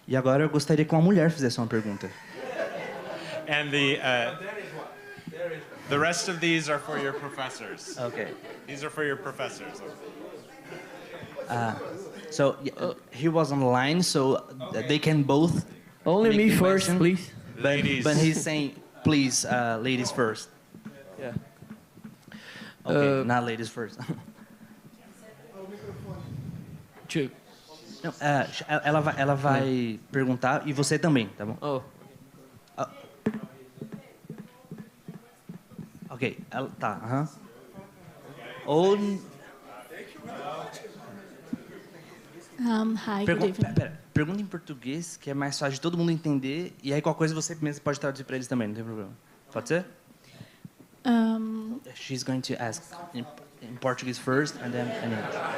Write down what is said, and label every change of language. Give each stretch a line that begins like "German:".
Portuguese: E agora eu gostaria que uma mulher fizesse uma pergunta.
English: And the rest of these are for your professors. Okay. These are for your professors. So he was online, so they can both. Only me first, question, please. But he's saying, please, ladies first. Yeah. Okay, not ladies first.
Portuguese: Não, ela vai perguntar e você também, tá bom? Oh. Ok, tá. Ou
English: Hi, good evening.
Portuguese: Pergunta em português, que é mais fácil de todo mundo entender, e aí qualquer coisa você mesmo pode traduzir para eles também, não tem problema. Pode ser?
English: She's going to ask in Portuguese first and then in English.